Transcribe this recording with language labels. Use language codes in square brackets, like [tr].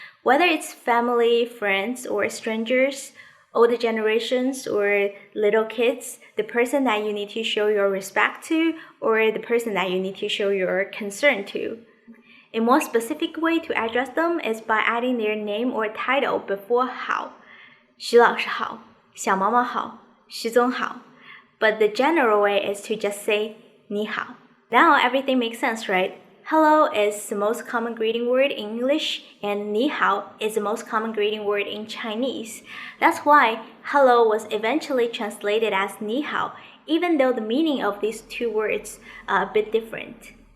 [en] Whether it's family, friends, or strangers, older generations or little kids, the person that you need to show your respect to or the person that you need to show your concern to. A more specific way to address them is by adding their name or title before 好. [zh] 徐老师好, 小毛毛好, 徐总好. [en] But the general way is to just say [zh] 你好. [en] Now everything makes sense, right? Hello is the most common greeting word in English, and [zh] 你好 [en] is the most common greeting word in Chinese. That's why hello was eventually translated as [zh] 你好, [en] even though the meaning of these two words are a bit different.